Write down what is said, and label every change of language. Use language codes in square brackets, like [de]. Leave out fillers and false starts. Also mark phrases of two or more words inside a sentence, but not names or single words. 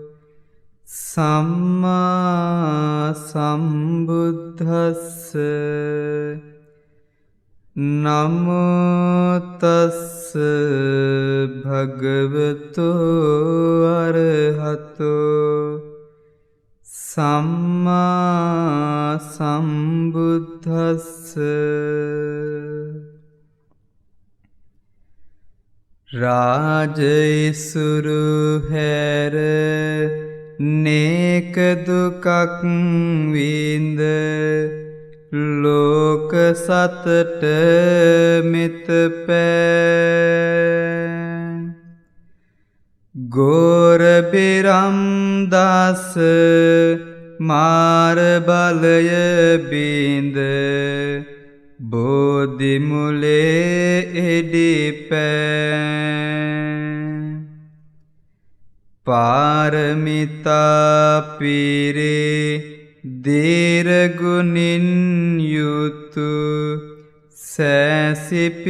[pi] සම්මා සම්බුද්දස්ස නමෝ තස්ස භගවතු අරහතෝ සම්මා සම්බුද්දස්ස [si] රාජයිසුරු හැර නේක දුකක් විඳ ලෝක සතට මෙත පෑ ගෝර බිරම්දාස මාර බලය බිඳ බෝධි මුලේ එඩිපෑ පාරමිතා පිරේ දීර්ගුණින් යුතු සෑසි